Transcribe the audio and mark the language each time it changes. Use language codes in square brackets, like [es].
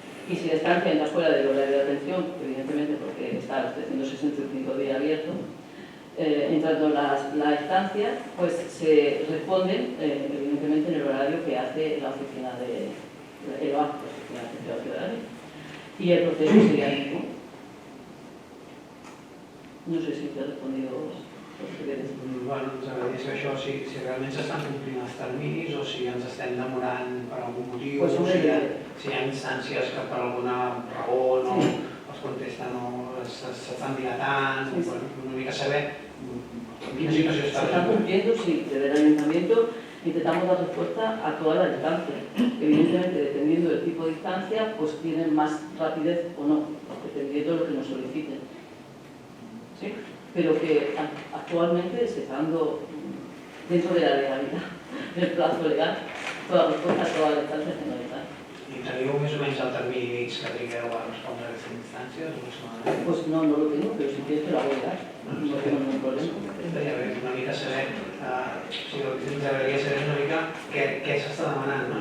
[es] Y si la estancia entra fuera del horario de atención, evidentemente porque está a los 365 días abierto, entrando la estancia, pues se responden evidentemente en el horario que hace la oficina de OAC, la Oficina de Atención a la Ciudadanía. Y el proceso sería el mismo. No sé si te ha respondido los que quedes. [ca] Bueno, ens agradaria saber això, si realment s'estan complint els terminis o si ens estem demorant per algun motiu, [es] Pues [ca] o si hi ha instàncies que per alguna raó no els contesten o s'estan dilatant, una mica saber en quina situació està. [es] Se están cumpliendo, sí, desde el ayuntamiento intentamos dar respuesta a toda la distancia. Evidentemente, dependiendo del tipo de distancia, pues tienen más rapidez o no, dependiendo de lo que nos soliciten. ¿Sí? Pero que actualmente se está dando dentro de la legalidad, del plazo legal, toda respuesta a todas las instancias que nos dan. [ca] I teniu més o menys el termini que trigueu a respondre a aquestes instàncies? [es] Pues no lo tengo, pero si quieres te lo hago llegar. No tengo ningún problema. [ca] Una mica saber, ens agradaria saber una mica què s'està demanant, no?